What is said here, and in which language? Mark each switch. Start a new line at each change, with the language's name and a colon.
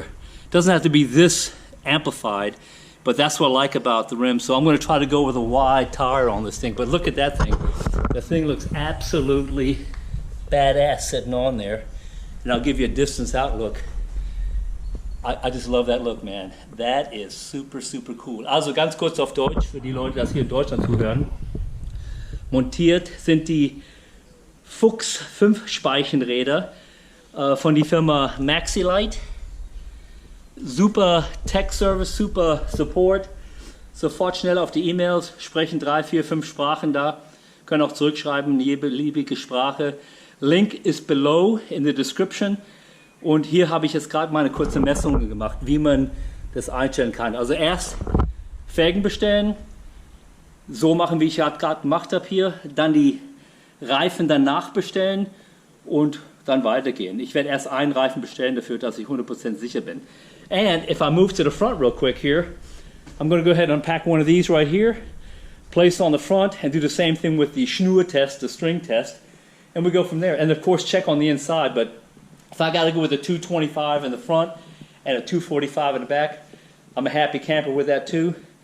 English: It doesn't have to be this amplified, but that's what I like about the rim. So I'm going to try to go with a wide tire on this thing. But look at that thing. The thing looks absolutely badass sitting on there. And I'll give you a distance outlook. I just love that look, man. That is super, super cool.
German: Also ganz kurz auf Deutsch, für die Leute, die das hier in Deutschland zuhören. Montiert sind die Fuchs 5 Speichenräder von der Firma Maxilite. Super Tech Service, super Support. Sofort schnell auf die E-Mails, sprechen 3, 4, 5 Sprachen da. Können auch zurückschreiben, jede beliebige Sprache.
English: Link is below in the description.
German: Und hier habe ich jetzt gerade mal eine kurze Messung gemacht, wie man das einstellen kann. Also erst Felgen bestellen, so machen, wie ich gerade gemacht habe hier. Dann die Reifen danach bestellen und dann weitergehen. Ich werde erst einen Reifen bestellen dafür, dass ich 100% sicher bin.
English: And if I move to the front real quick here, I'm going to go ahead and unpack one of these right here, place it on the front, and do the same thing with the Schnur test, the string test, and we go from there. And of course check on the inside, but if I got to go with a 225 in the front and a 245 in the back, I'm a happy camper with that too.